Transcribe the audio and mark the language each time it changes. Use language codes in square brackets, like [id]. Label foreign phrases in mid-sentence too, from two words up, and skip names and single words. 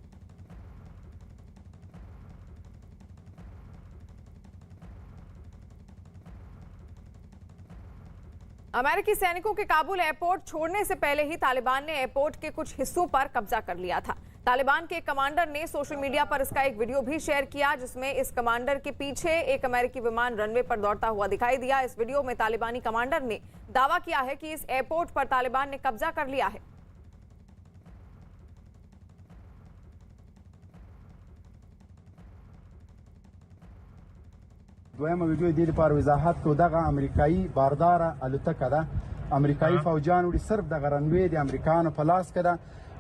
[hi] अमेरिकी सैनिकों के काबुल एयरपोर्ट छोड़ने से पहले ही तालिबान ने एयरपोर्ट के कुछ हिस्सों पर कब्जा कर लिया था। तालिबान के कमांडर ने [en] social media [hi] पर इसका एक वीडियो भी शेयर किया, जिसमें इस कमांडर के पीछे एक अमेरिकी विमान रनवे पर दौड़ता हुआ दिखाई दिया। इस वीडियो में तालिबानी कमांडर ने दावा किया है कि इस एयरपोर्ट पर तालिबान ने कब्जा कर लिया है। [ps] دویمه ویډیو د دې لپاره وضاحت کو دغه امریکایي بارداره الوتکه ده. امریکایي فوجان وړي صرف دغه رنوی د امریکایانو په لاس کې ده.